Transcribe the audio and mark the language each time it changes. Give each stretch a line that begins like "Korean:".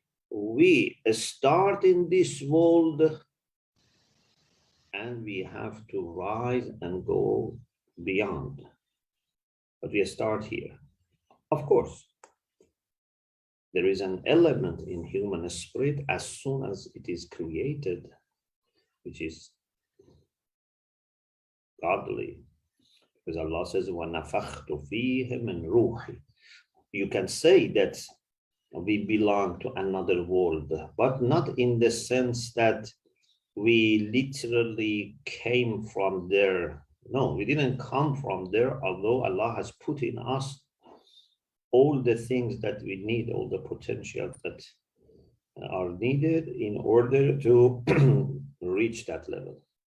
English: we start in this world and we have to rise and go beyond. But we start here. Of course, there is an element in human spirit as soon as it is created, which is godly. Because Allah says,
Arabic: وَنَفَخْتُ فِيهِ مِنْ رُوحِ.
English: You can say that we belong to another world, but not in the sense that we literally came from there. No, we didn't come from there, although Allah has put in us all the things that we need, all the potential that are needed in order to reach that level.